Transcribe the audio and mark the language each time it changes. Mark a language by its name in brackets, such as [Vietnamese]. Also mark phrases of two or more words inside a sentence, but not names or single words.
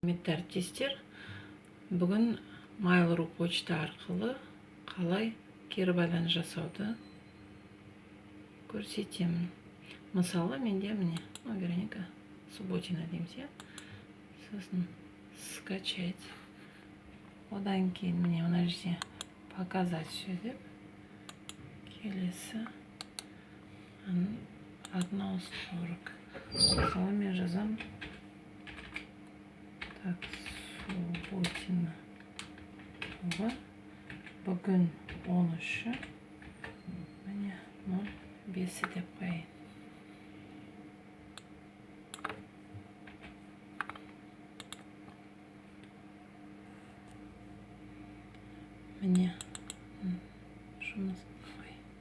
[Kazakh] Құрметті әріптестер, бүгін Mail.ru почта арқылы қалай кері байланыс жасауды көрсетемін. Мысалы, менде міне Вероника Субботина дейміз, сосын скачать. Одан кейін міне мына жерде [Russian] показать все [Kazakh] деп келесі [Russian] одна из 40. [Kazakh] Мысалы мен жазам так, Субботина бүгін 13-ші міне 05 деп қойайын. Міне жұмыс қой.